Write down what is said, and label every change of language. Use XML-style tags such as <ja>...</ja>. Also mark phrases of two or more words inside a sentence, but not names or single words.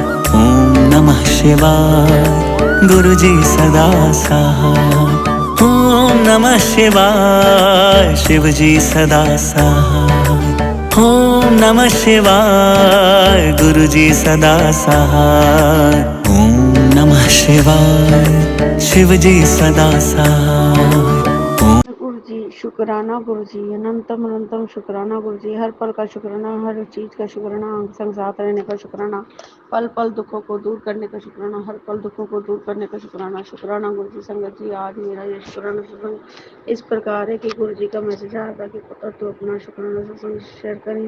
<hi>ओम नमः शिवाय गुरु जी सदा सहाय। ओम नमः शिवाय शिव जी सदा सहाय। ओम नमः शिवाय गुरु जी सदा सहाय। ओम नमः शिवाय शिव जी सदा सहाय। गुरु जी शुक्राना, गुरु जी अनंतम अनंतम शुक्राना, गुरु जी हर पल का शुक्राना, हर चीज का शुक्राना, संग साथ रहने का शुक्राना, पल पल दुखों को दूर करने का शुक्राना, हर पल दुखों को दूर करने का शुक्राना। शुक्राना गुरु जी। संगत जी आज मेरा ये शुक्राना सत्संग इस प्रकार है कि गुरु जी का मैसेज आया था कि पुत्र तो अपना शुक्राना सत्संग शेयर करें।</hi>